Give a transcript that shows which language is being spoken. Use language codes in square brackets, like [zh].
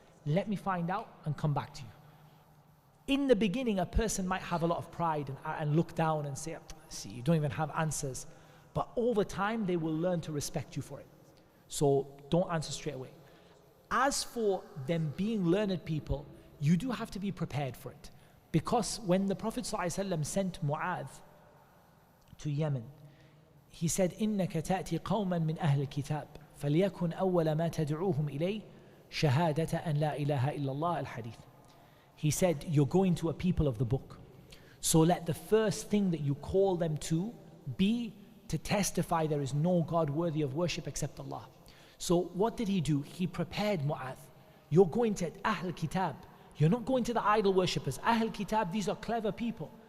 [en] Let me find out and come back to you. In the beginning, a person might have a lot of pride and look down and say, see, you don't even have answers. But over time, they will learn to respect you for it. So don't answer straight away. As for them being learned people, you do have to be prepared for it. Because when the Prophet ﷺ sent Mu'adh to Yemen, he said, [ar] إِنَّكَ تَأْتِي قَوْمًا مِنْ أَهْلِ الْكِتَابِ فَلْيَكُنْ أَوَّلَ مَا تَدْعُوهُمْ إِلَيْهِ شَهَادَةَ أَنْ لَا إِلَهَ إِلَّا اللَّهِ الْحَدِيث. [en] He said, you're going to a people of the book. So let the first thing that you call them to be to testify there is no God worthy of worship except Allah. So what did he do? He prepared Mu'adh. You're going to Ahl Kitab. You're not going to the idol worshippers. Ahl Kitab, these are clever people.